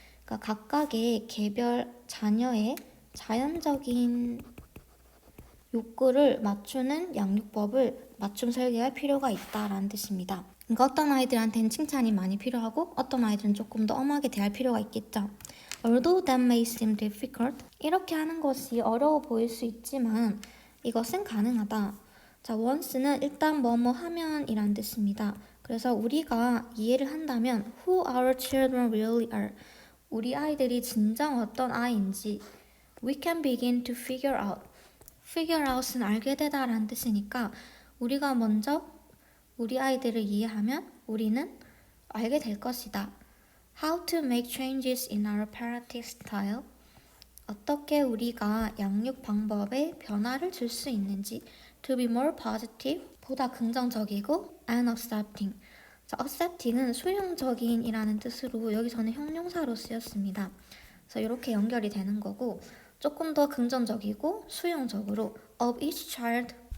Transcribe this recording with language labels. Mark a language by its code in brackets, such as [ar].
[ko] 그러니까 각각의 개별 자녀의 자연적인 욕구를 맞추는 양육법을 맞춤 설계할 필요가 있다라는 뜻입니다. 그러니까 어떤 아이들한테는 칭찬이 많이 필요하고 어떤 아이들은 조금 더 엄하게 대할 필요가 있겠죠. [en] Although that may seem difficult, [ko] 이렇게 하는 것이 어려워 보일 수 있지만 이것은 가능하다. 자, once는 일단 뭐뭐 하면 이란 뜻입니다. 그래서 우리가 이해를 한다면 [en] who our children really are, [ko] 우리 아이들이 진정 어떤 아이인지 [en] we can begin to figure out. [ko] figure out은 알게 되다 라는 뜻이니까 우리가 먼저 우리 아이들을 이해하면 우리는 알게 될 것이다. [en] How to make changes in our parenting style. [ko] 어떻게 우리가 양육 방법에 변화를 줄 수 있는지 [en] to be more positive, [ko] 보다 긍정적이고 [en] and accepting. [ko] 자, accepting은 수용적인 이라는 뜻으로 여기서는 형용사로 쓰였습니다. 그래서 이렇게 연결이 되는 거고 조금 더 긍정적이고 수용적으로 [en] of each child,